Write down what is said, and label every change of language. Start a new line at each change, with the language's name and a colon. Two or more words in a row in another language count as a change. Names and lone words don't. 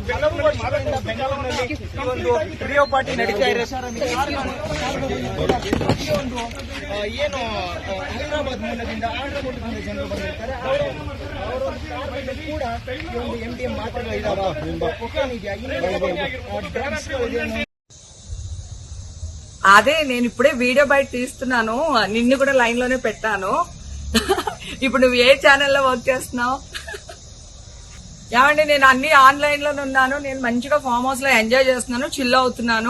Kannada: ಬೆಂಗಳೂರಿನಲ್ಲಿ ಒಂದು ರಿಯೋ ಪಾರ್ಟಿ ನಡೀತಾ ಇದೆ. ಏನು ಹೈದರಾಬಾದ್ ಮೂಲದಿಂದ ಆಂಧ್ರಪ್ರದೇಶದಿಂದ ಜನರು ಬಂದಿರ್ತಾರೆ ಅವರು ಕೂಡ ಒಂದು MDM ಮಾತ್ರೆಗಳಿದಾವೆ.
Telugu: అదే నేను ఇప్పుడే వీడియో బయట తీస్తున్నాను, నిన్ను కూడా లైన్ లోనే పెట్టాను. ఇప్పుడు నువ్వు ఏ ఛానల్లో వర్క్ చేస్తున్నావు? ఏమండి, నేను అన్ని ఆన్లైన్ లోనే ఉన్నాను. నేను మంచిగా
English: farm house
Telugu: లో ఎంజాయ్ చేస్తున్నాను, చిల్ అవుతున్నాను.